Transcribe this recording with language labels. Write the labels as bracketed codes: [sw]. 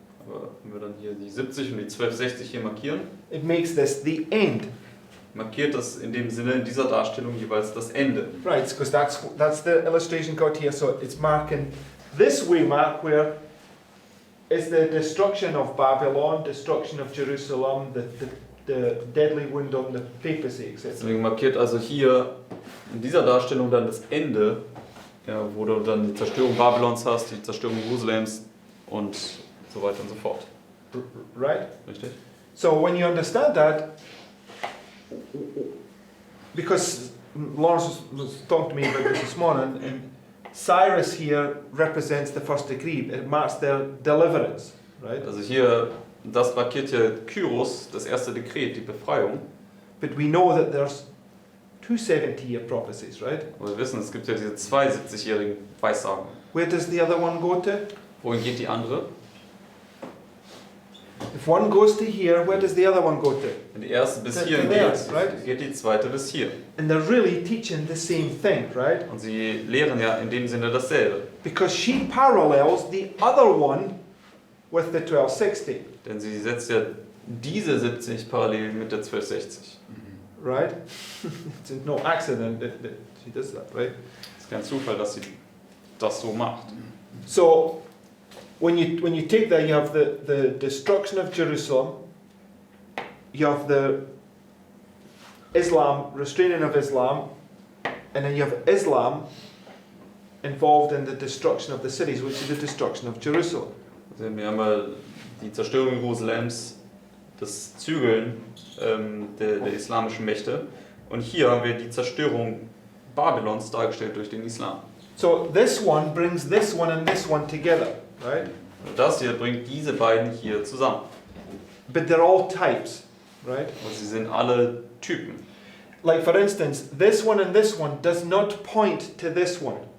[de] Aber wenn wir dann hier die 70 und die 1260 hier markieren, [en] It makes this the end, [de] markiert das in dem Sinne in dieser Darstellung jeweils das Ende. [en] right? Because that's the illustration got here. So it's marking this way mark where is the destruction of Babylon, destruction of Jerusalem, the deadly wound on the papacy, etc. [de] Deswegen markiert also hier in dieser Darstellung dann das Ende, ja, wo du dann die Zerstörung Babylons hast, die Zerstörung Jerusalems und so weiter und so fort. [en] Right? [de] Richtig? [en] So when you understand that, because Lawrence was talking to me about this morning, and Cyrus here represents the first decree. It marks their deliverance, right? [de] Also hier, das markiert hier Kyros, das erste Dekret, die Befreiung. [en] But we know that there's two 70-year prophecies, right? [de] Und wir wissen, es gibt ja diese 72-jährigen Weissagen. [en] Where does the other one go to? [de] Wohin geht die andere? [en] If one goes to here, where does the other one go to? [de] Wenn die erste bis [en] To [de] hierhin [en] there, [de] geht, [en] right? [de] geht die zweite bis hier. [en] And they're really teaching the same thing, right? [de] Und sie lehren ja in dem Sinne dasselbe. [en] Because she parallels the other one with the 1260, [de] Denn sie setzt ja diese 70 parallel mit der 1260. [en] right? It's no accident that she does that, right? [de] Es ist kein Zufall, dass sie das so macht. [en] So when you take that, you have the destruction of Jerusalem, you have the Islam, restraining of Islam, and then you have Islam involved in the destruction of the cities, which is the destruction of Jerusalem. [de] Also wir haben ja die Zerstörung Jerusalems, das Zügeln der islamischen Mächte. Und hier haben wir die Zerstörung Babylons dargestellt durch den Islam. [en] So this one brings this one and this one together, right? [de] Und das hier bringt diese beiden hier zusammen. [en] But they're all types, right? [de] Und sie sind alle Typen. [en] Like for instance, this one and this one does not point to this one.